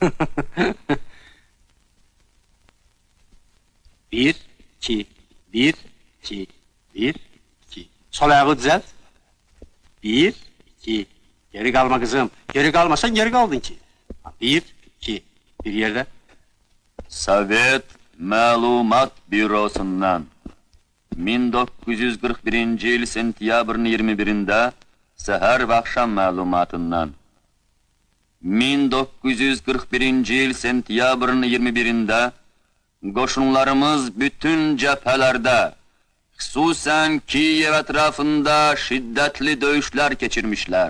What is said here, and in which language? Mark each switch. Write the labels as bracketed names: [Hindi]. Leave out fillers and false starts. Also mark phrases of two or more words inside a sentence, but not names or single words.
[Turkish] Bir, iki, bir, iki, bir, iki. Sol ayağı düzelt. Bir, iki. Geri kalma kızım. Geri kalmasan geri kaldın ki. Bir, iki. Bir yerde. [Azerbaijani] Sovet Məlumat Bürosundan 1941 yıl sentyabrın 21'inde səhər və axşam məlumatından 1941 yıl sentyabrın 21'inde qoşunlarımız bütün cəbhələrdə, xüsusən Kiyev ətrafında şiddətli döyüşlər keçirmişlər.